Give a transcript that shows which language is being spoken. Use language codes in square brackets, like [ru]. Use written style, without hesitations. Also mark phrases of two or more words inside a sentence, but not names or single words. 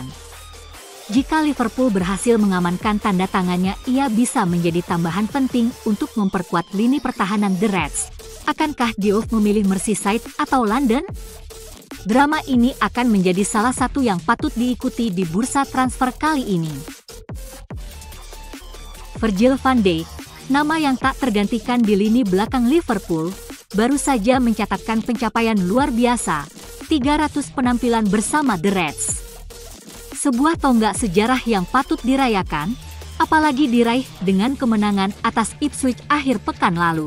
[id] Jika Liverpool berhasil mengamankan tanda tangannya, ia bisa menjadi tambahan penting untuk memperkuat lini pertahanan The Reds. Akankah Diouf memilih Merseyside atau London? Drama ini akan menjadi salah satu yang patut diikuti di bursa transfer kali ini. Virgil van Dijk, nama yang tak tergantikan di lini belakang Liverpool, baru saja mencatatkan pencapaian luar biasa, 300 penampilan bersama The Reds. Sebuah tonggak sejarah yang patut dirayakan, apalagi diraih dengan kemenangan atas Ipswich akhir pekan lalu.